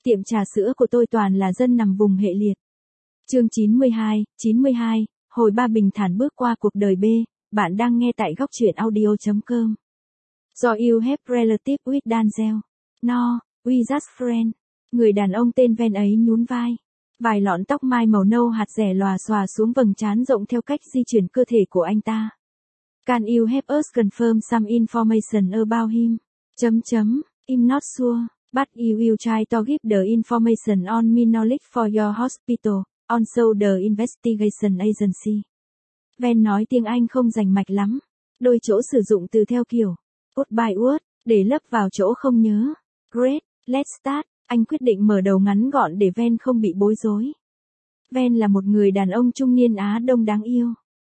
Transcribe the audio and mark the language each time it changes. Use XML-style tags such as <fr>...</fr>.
<vi>tiệm trà sữa của tôi toàn là dân nằm vùng hệ liệt. Chương 92, hồi ba bình thản bước qua cuộc đời B, bạn đang nghe tại góc truyện audio.com.</vi> <en>Do you have relative with Danzel? No, we just friend.</en> <vi>Người đàn ông tên Ven ấy nhún vai. Vài lọn tóc mai màu nâu hạt rẻ lòa xòa xuống vầng trán rộng theo cách di chuyển cơ thể của anh ta.</vi> <en>Can you help us confirm some information about him? I'm not sure, but you will try to give the information on my knowledge for your hospital, also the investigation agency.</en> <vi>Ven nói tiếng Anh không rành mạch lắm. Đôi chỗ sử dụng từ theo kiểu.</vi> <en>Put by word,</en> <vi>để lấp vào chỗ không nhớ.</vi> <en>Great, let's start.</en> <vi>Anh quyết định mở đầu ngắn gọn để Ven không bị bối rối. Ven là một người đàn ông trung niên Á Đông đáng yêu.</vi>